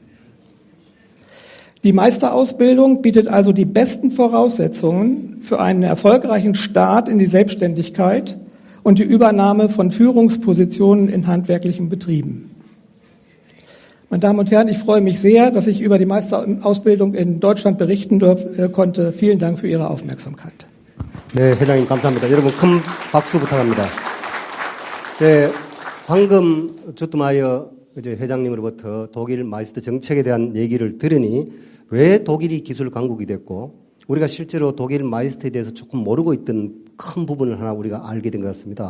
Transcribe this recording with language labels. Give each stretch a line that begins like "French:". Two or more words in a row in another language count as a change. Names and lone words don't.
German: Die Meisterausbildung bietet also die besten Voraussetzungen für einen erfolgreichen Start in die Selbstständigkeit und die Übernahme von Führungspositionen in handwerklichen Betrieben. Meine Damen und Herren, ich freue mich sehr, dass ich über die Meisterausbildung in Deutschland berichten konnte. Vielen Dank für Ihre Aufmerksamkeit.
Korean: 네, 회장님 감사합니다. 여러분 큰 박수 부탁합니다. 네, 방금 주트마이어 회장님으로부터 독일 마이스터 정책에 대한 얘기를 들으니 왜 독일이 기술 강국이 됐고 우리가 실제로 독일 마이스터에 대해서 조금 모르고 있던 큰 부분을 하나 우리가 알게 된 것 같습니다.